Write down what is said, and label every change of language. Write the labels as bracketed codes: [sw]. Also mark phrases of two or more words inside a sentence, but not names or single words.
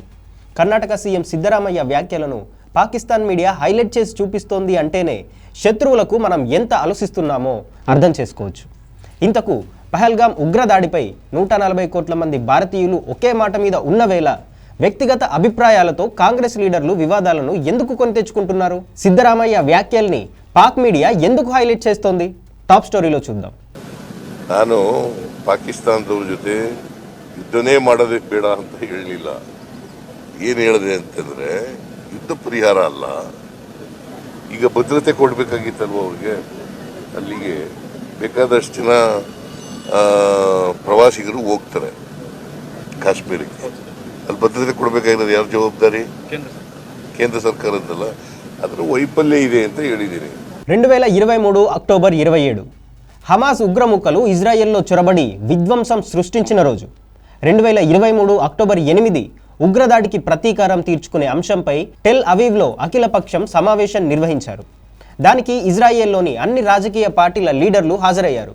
[te] కర్ణాటక సీఎం సిద్ధరామయ్య వ్యాఖ్యలను పాకిస్తాన్ మీడియా హైలైట్ చేసి చూపిస్తోంది అంటేనే శత్రువులకు మనం ఎంత ఆలోచిస్తున్నామో అర్థం చేసుకోవచ్చు. ఇంతకు పహల్గామ్ ఉగ్రదాడిపై 140 కోట్ల మంది భారతీయులు ఒకే మాట మీద ఉన్న వేళ వ్యక్తిగత అభిప్రాయాలతో కాంగ్రెస్ లీడర్లు వివాదాలను ఎందుకు కొని తెచ్చుకుంటున్నారు? సిద్ధరామయ్య వ్యాఖ్యల్ని పాక్ మీడియా ఎందుకు హైలైట్ చేస్తోంది? [en] top storyలో [te] చూద్దాం. [kn] ನಾನು ಪಾಕಿಸ್ತಾನದವ್ರ ಜೊತೆ ಯುದ್ಧನೇ ಮಾಡೋದಕ್ಕೆ ಬೇಡ ಅಂತ ಹೇಳಲಿಲ್ಲ. ಏನು ಹೇಳಿದೆ ಅಂತಂದ್ರೆ ಯುದ್ಧ ಪರಿಹಾರ ಅಲ್ಲ, ಈಗ ಭದ್ರತೆ ಕೊಡಬೇಕಾಗಿತ್ತಲ್ವ ಅವ್ರಿಗೆ. ಅಲ್ಲಿಗೆ ಬೇಕಾದಷ್ಟು ಜನ ಪ್ರವಾಸಿಗರು ಹೋಗ್ತಾರೆ ಕಾಶ್ಮೀರಕ್ಕೆ. ಅಲ್ಲಿ ಭದ್ರತೆ ಕೊಡಬೇಕಾಗಿರೋದು ಯಾರ ಜವಾಬ್ದಾರಿ? ಕೇಂದ್ರ ಸರ್ಕಾರದಲ್ಲ. ಅದರ ವೈಫಲ್ಯ ಇದೆ ಅಂತ ಹೇಳಿದ್ದೀನಿ. [te] 2023 అక్టోబర్ 27 హమాస్ ఉగ్రముక్కలు ఇజ్రాయెల్లో చొరబడి విధ్వంసం సృష్టించిన రోజు. 2023 అక్టోబర్ 8 ఉగ్రదాడికి ప్రతీకారం తీర్చుకునే అంశంపై టెల్ అవీవ్లో అఖిలపక్షం సమావేశం నిర్వహించారు. దానికి ఇజ్రాయెల్లోని అన్ని రాజకీయ పార్టీల లీడర్లు హాజరయ్యారు.